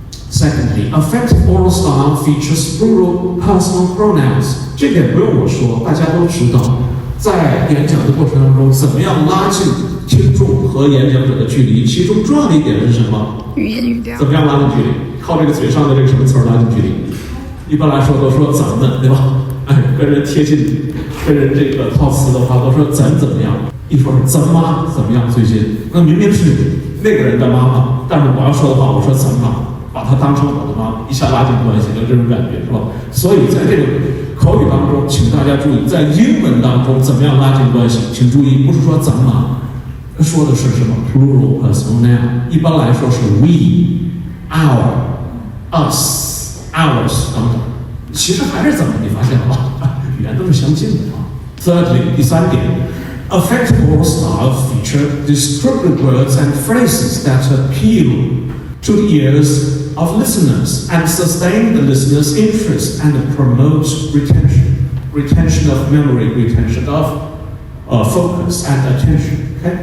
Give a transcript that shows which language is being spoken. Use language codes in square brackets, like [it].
[en] Secondly, effective oral style features plural personal pronouns. [zh] 这点不用我说，大家都知道。在演讲的过程当中，怎么样拉近听众和演讲者的距离？其中重要的一点是什么？语言语调。怎么样拉近距离？靠这个嘴上的这个什么词儿拉近距离？一般来说都说咱们，对吧？跟人贴近，跟人这个套词的话，都说咱怎么样？一说是咱妈怎么样？最近那明明是那个人的妈妈，但是我要说的话，我说咱妈。把它当成我的妈，一下拉近关系，就这种感觉，是吧？所以在这个口语当中，请大家注意，在英文当中怎么样拉近关系？请注意，不是说咱们，说的是什么 plural personal noun，一般来说是 we、our、us、ours 等等。其实还是咱们，你发现了吧？语言都是相近的啊。 [en] Thirdly，第三点，effective oral style feature descriptive words and phrases that appeal to the ears of listeners and sustain the listener's interest and promote retention of memory, retention of focus and attention.